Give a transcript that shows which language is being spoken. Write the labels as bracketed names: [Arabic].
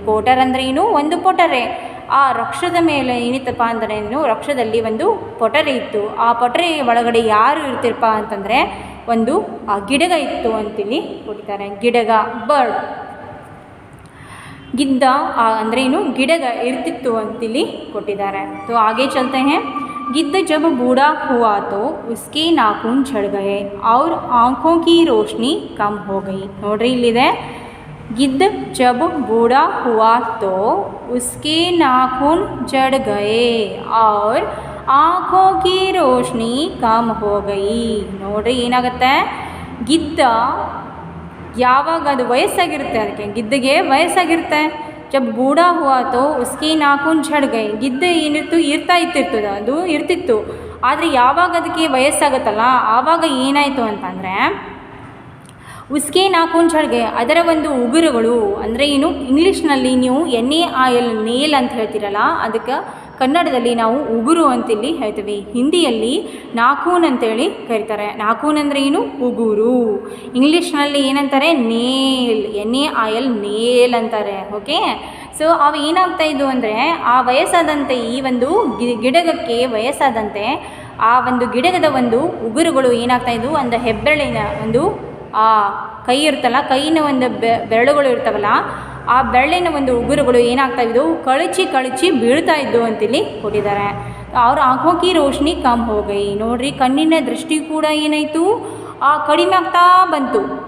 [Kannada] ಕೋಟರ್ ಅಂದರೆ ಏನು, ಒಂದು ಪೊಟರೆ. ಆ ವೃಕ್ಷದ ಮೇಲೆ ಏನಿತ್ತಪ್ಪ ಅಂದರೆ ವೃಕ್ಷದಲ್ಲಿ ಒಂದು ಪೊಟರೆ ಇತ್ತು. ಆ ಪೊಟರೆ ಒಳಗಡೆ ಯಾರು ಇರ್ತಿರಪ್ಪ ಅಂತಂದರೆ ಒಂದು ಗಿಡಗ ಇತ್ತು ಅಂತಿಲ್ಲಿ ಕೊಟ್ಟಿದ್ದಾರೆ. ಗಿಡಗ, ಬರ್ಡ್. ಗಿದ್ದ ಅಂದರೆ ಏನು, ಗಿಡಗ ಇರ್ತಿತ್ತು ಅಂತಿಲ್ಲಿ ಕೊಟ್ಟಿದ್ದಾರೆ. [Hindi] तो आगे चलते हैं. गिद्ध जब बूढ़ा हुआ तो उसके नाखून झड़ गए और आँखों की रोशनी कम हो गई. [Kannada] ನೋಡ್ರಿ, ಇಲ್ಲಿದೆ, [Hindi] गिद्ध जब बूढ़ा हुआ तो उसके नाखून झड़ गए और आँखों की रोशनी कम हो गई. [Kannada] ನೋಡ್ರಿ, ಏನಾಗುತ್ತೆ, ಗಿದ್ದ ಯಾವಾಗ ಅದು ವಯಸ್ಸಾಗಿರುತ್ತೆ, ಅದಕ್ಕೆ ಗಿದ್ದಗೆ ವಯಸ್ಸಾಗಿರುತ್ತೆ. [Hindi] ಜಬ್ ಬೂಢಾ ಹುವಾ ತೋ ಉಸ್ಕಿ ನಾಖೂನ್ ಝಡ್ ಗೈ. [Kannada] ಗಿದ್ದ ಏನಿತ್ತು, ಅದು ಇರ್ತಿತ್ತು. ಆದರೆ ಯಾವಾಗ ಅದಕ್ಕೆ ವಯಸ್ಸಾಗುತ್ತಲ್ಲ ಆವಾಗ ಏನಾಯಿತು ಅಂತಂದರೆ [Hindi] ಉಸ್ಕೆ ನಾಖೂನ್ ಝಡ್ ಗೈ, [Kannada] ಅದರ ಒಂದು ಉಗುರುಗಳು ಅಂದರೆ ಏನು, ಇಂಗ್ಲೀಷ್ನಲ್ಲಿ ನೀವು NAIL ನೇಲ್ ಅಂತ ಹೇಳ್ತೀರಲ್ಲ, ಅದಕ್ಕೆ ಕನ್ನಡದಲ್ಲಿ ನಾವು ಉಗುರು ಅಂತಿಲ್ಲಿ ಹೇಳ್ತೀವಿ. ಹಿಂದಿಯಲ್ಲಿ ನಾಖೂನ್ ಅಂತೇಳಿ ಕರೀತಾರೆ. ನಾಖೂನ್ ಅಂದರೆ ಏನು, ಉಗುರು. ಇಂಗ್ಲೀಷ್ನಲ್ಲಿ ಏನಂತಾರೆ, ನೇಲ್, NAIL ನೇಲ್ ಅಂತಾರೆ. ಓಕೆ. ಸೊ ಅವು ಏನಾಗ್ತಾ ಇದ್ದು ಅಂದರೆ ಆ ವಯಸ್ಸಾದಂತೆ ಈ ಒಂದು ಗಿಡಗಕ್ಕೆ ವಯಸ್ಸಾದಂತೆ ಆ ಒಂದು ಗಿಡಗದ ಒಂದು ಉಗುರುಗಳು ಏನಾಗ್ತಾಯಿದ್ವು, ಒಂದು ಹೆಬ್ಬೆರಳಿನ ಒಂದು ಆ ಕೈ ಇರುತ್ತಲ್ಲ, ಕೈಯಿನ ಒಂದು ಬೆರಳುಗಳು ಇರ್ತಾವಲ್ಲ, ಆ ಬೆರಳಿನ ಒಂದು ಉಗುರುಗಳು ಏನಾಗ್ತಾಯಿದ್ವು, ಕಳಚಿ ಬೀಳ್ತಾ ಇದ್ದು ಅಂತಿಲ್ಲಿ ಕೊಟ್ಟಿದ್ದಾರೆ. [Hindi] ಅವ್ರ ಆಂಖೋं की रोशनी कम हो गई. [Kannada] ನೋಡ್ರಿ, ಕಣ್ಣಿನ ದೃಷ್ಟಿ ಕೂಡ ಏನಾಯಿತು, ಕಡಿಮೆ ಆಗ್ತಾ ಬಂತು.